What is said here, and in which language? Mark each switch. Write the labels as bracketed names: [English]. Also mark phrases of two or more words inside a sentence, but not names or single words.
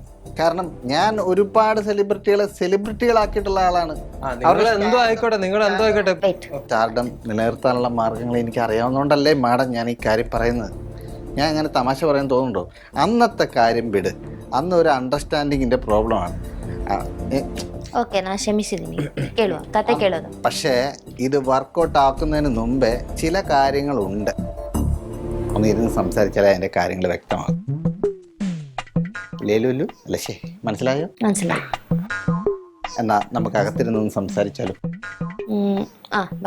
[Malayalam] കാരണം ഞാൻ ഒരുപാട് സെലിബ്രിറ്റികളാക്കിയിട്ടുള്ള ആളാണ്. നിങ്ങൾ എന്തോ ആയിക്കോട്ടെ. സ്റ്റാർഡം നിലനിർത്താനുള്ള മാർഗങ്ങൾ എനിക്ക് അറിയാവുന്നതുകൊണ്ടല്ലേ മാഡം ഞാൻ ഈ കാര്യം പറയുന്നത്. ഞാൻ അങ്ങനെ തമാശ പറയാൻ തോന്നുന്നുണ്ടോ? അന്നത്തെ കാര്യം വിട്. അന്ന് ഒരു അണ്ടർസ്റ്റാൻഡിങ്ങിന്റെ പ്രോബ്ലമാണ്. [Kannada] ಓಕೆ ನಾ ಕ್ಷಮಿಸಿದ್ದೀನಿ. ಕೇಳುವ ಕತೆ ಕೇಳೋದು. [Malayalam] പക്ഷേ ഇത് വർക്കൗട്ട് ആക്കുന്നതിന് മുമ്പേ ചില കാര്യങ്ങളുണ്ട്. ഒന്ന് ഇരുന്ന് സംസാരിച്ചാലേ അതിന്റെ കാര്യങ്ങൾ വ്യക്തമാകും. ലേലുല്ലു അല്ല, മനസ്സിലായോ? മനസ്സിലായി. എന്നാ നമുക്ക് അകത്തിരുന്ന് സംസാരിച്ചാലോ? ആ വാ.